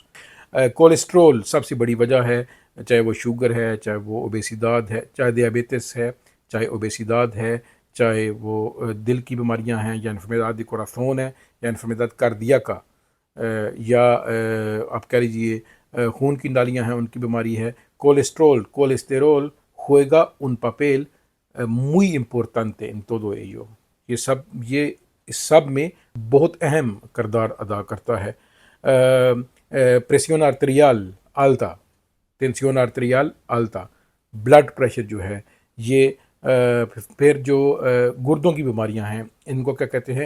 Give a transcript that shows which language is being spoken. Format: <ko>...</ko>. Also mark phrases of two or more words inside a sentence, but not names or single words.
<ur>کولیسٹرول سب سے بڑی وجہ ہے، چاہے وہ شوگر ہے، چاہے وہ اوبیسیداد ہے، چاہے دیابیتس ہے، چاہے اوبیسیداد ہے، چاہے وہ دل کی بیماریاں ہیں یا</ur> <es>enfermedad de corazón</es> <ur>ہے یا</ur> <es>enfermedad cardiaca</es> <ur>کا، یا آپ کہہ لیجیے خون کی نالیاں ہیں ان کی بیماری ہے۔</ur> <es>کولیسٹرول، کولیسٹرول juega un papel muy importante en todo ello۔</es> <ur>یہ اس سب میں بہت اہم کردار ادا کرتا ہے۔</ur> <es>presión arterial alta, tensión arterial alta,</es> <en>blood pressure</en> <ur>جو ہے یہ۔ پھر جو گردوں کی بیماریاں ہیں ان کو کیا کہتے ہیں؟</ur>